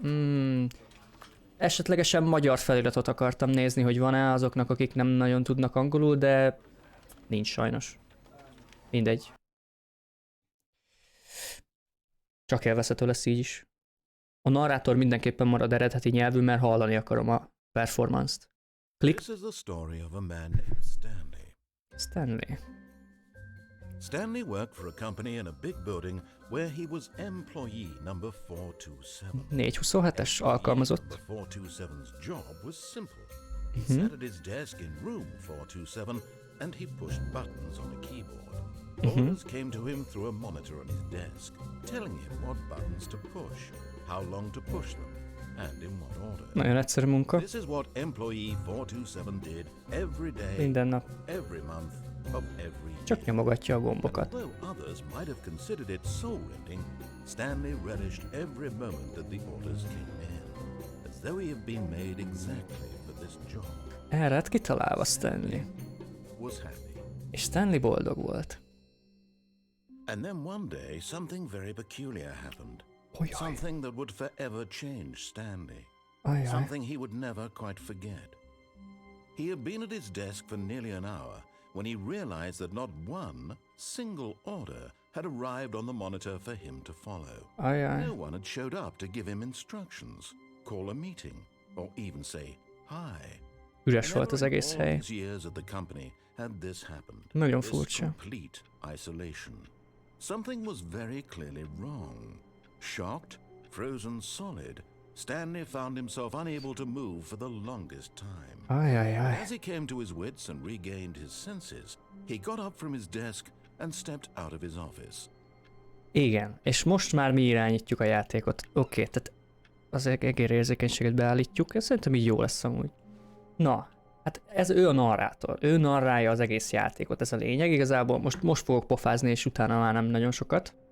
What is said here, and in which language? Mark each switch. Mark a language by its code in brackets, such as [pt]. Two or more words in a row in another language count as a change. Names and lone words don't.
[hu] Esetlegesen magyar feliratot akartam nézni, hogy van-e azoknak, akik nem nagyon tudnak angolul, de nincs sajnos. Mindegy. Csak élvezhető lesz így is. A narrátor mindenképpen marad eredeti nyelvű, mert hallani akarom a performance-t. Klik. [en] This is the story of a man named Stanley. Stanley. Stanley worked for a company in a big building where he was employee number 427. [hu] 427-es alkalmazott. [en] Number 427's job was simple. He sat at his desk in room 427 and he pushed buttons on a keyboard. Orders came to him through a monitor on his desk, telling him what buttons to push, how long to push them, and in what order. [hu] Nagyon egyszerű munka. [en] This is what employee 427 did every day, [hu] Minden nap. [en] every month of every year. [hu] Csak nyomogatja a [en] And [hu] gombokat. [en] although others might have considered it soul-rending, Stanley relished every moment that the orders came in, as though he had been made exactly for this job. [hu] Erre hát kitalálva Stanley. [en] Was happy. [hu] És Stanley boldog volt. [en] And then one day, something very peculiar happened. [hu] Ajaj. [en] Something that would forever change Stanley. [hu] Ajaj. [en] Something he would never quite forget. He had been at his desk for nearly an hour when he realized that not one single order had arrived on the monitor for him to follow. [hu] Ajaj. [en] No one had showed up to give him instructions, call a meeting, or even say hi. [hu] Üres volt az egész [en] Never in all [hu] hely. [en] his years at the company had this happened. [hu] Nagyon [en] This [hu] furcsa. [en] complete isolation. Something was very clearly wrong. Shocked, frozen solid, Stanley found himself unable to move for the longest time. [hu] Ajajaj. [en] As he came to his wits and regained his senses, he got up from his desk and stepped out of his office. [hu] Igen, és most már mi irányítjuk a játékot. Oké, tehát az egérérzékenységet beállítjuk, ez szerintem így jó lesz amúgy. Na, hát ez ő a narrátor, ő narrálja az egész játékot, ez a lényeg. Igazából most fogok pofázni, és utána már nem nagyon sokat.